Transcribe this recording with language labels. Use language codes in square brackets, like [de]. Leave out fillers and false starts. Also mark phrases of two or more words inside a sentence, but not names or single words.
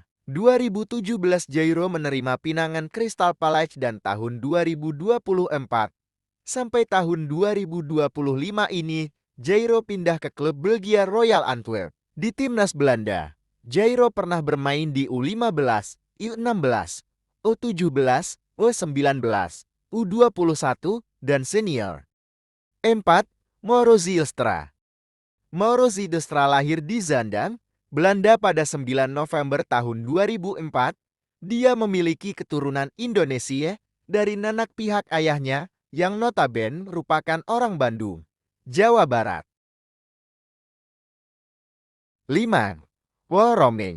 [id] 2017 Jairo menerima pinangan Crystal Palace dan tahun 2024 sampai tahun 2025 ini Jairo pindah ke klub Belgia Royal Antwerp. Di timnas Belanda, Jairo pernah bermain di U15, U16, U17, U19, U21, dan senior. 4. Mauro Zylstra. Mauro Zylstra lahir di Zaandam, Belanda pada 9 November tahun 2004. Dia memiliki keturunan Indonesia dari nenek pihak ayahnya yang notabene merupakan orang Bandung, Jawa Barat. 5. Walroming.